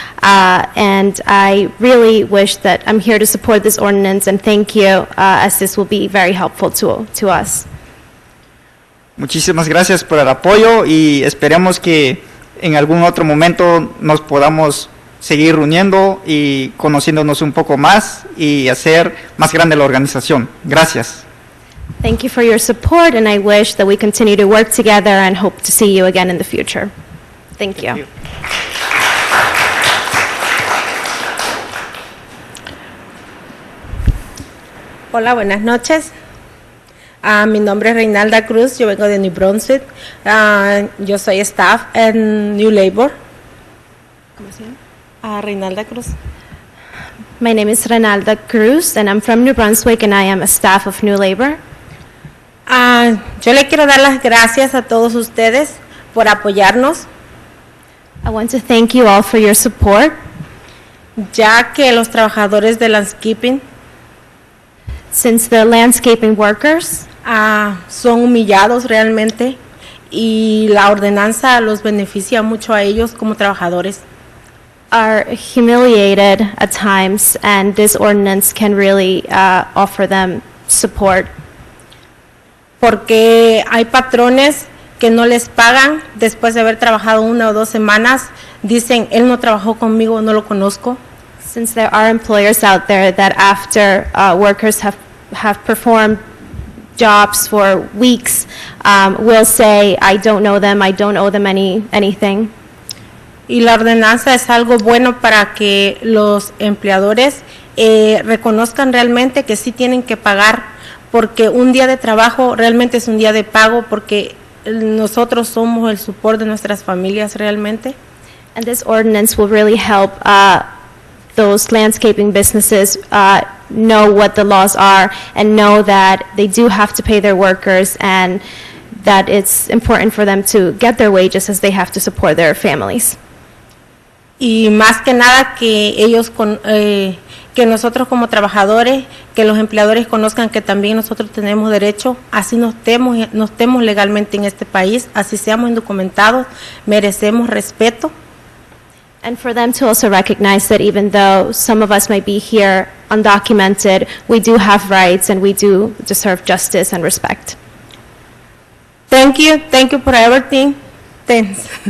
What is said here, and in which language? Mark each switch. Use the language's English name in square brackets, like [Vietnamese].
[English] And I really wish that I'm here to support this ordinance, and thank you, as this will be very helpful to us. [Spanish] Muchísimas gracias por el apoyo y esperemos que en algún otro momento nos podamos seguir reuniendo y conociéndonos un poco más y hacer más grande la organización. Gracias. [English] Thank you for your support, and I wish that we continue to work together and hope to see you again in the future. Thank you. [Spanish] Hola, buenas noches. Mi nombre es Reinalda Cruz, yo vengo de New Brunswick. Yo soy staff en New Labor. ¿Cómo se llama? Reinalda Cruz. [English] My name is Reinalda Cruz, and I'm from New Brunswick, and I am a staff of New Labor. [Spanish] Yo le quiero dar las gracias a todos ustedes por apoyarnos. [English] I want to thank you all for your support. [Spanish] Ya que los trabajadores de landscaping, [English] since the landscaping workers [Spanish] son humillados realmente y la ordenanza los beneficia mucho a ellos como trabajadores. [English] Are humiliated at times, and this ordinance can really offer them support. [Spanish] Porque hay patrones que no les pagan después de haber trabajado 1 o 2 semanas, dicen, él no trabajó conmigo, no lo conozco. [English] Since there are employers out there that after workers have performed jobs for weeks, will say, I don't know them, I don't owe them anything. [Spanish] Y la ordenanza es algo bueno para que los empleadores reconozcan realmente que sí tienen que pagar, porque un día de trabajo realmente es un día de pago, porque nosotros somos el support de nuestras familias realmente. [English] And this ordinance will really help those landscaping businesses know what the laws are and know that they do have to pay their workers and that it's important for them to get their wages as they have to support their families. [Spanish] Y más que nada que ellos, que nosotros como trabajadores, que los empleadores conozcan que también nosotros tenemos derecho, así no estemos legalmente en este país, así seamos indocumentados, merecemos respeto. [English] And for them to also recognize that even though some of us might be here undocumented, we do have rights and we do deserve justice and respect. Thank you for everything. Thanks.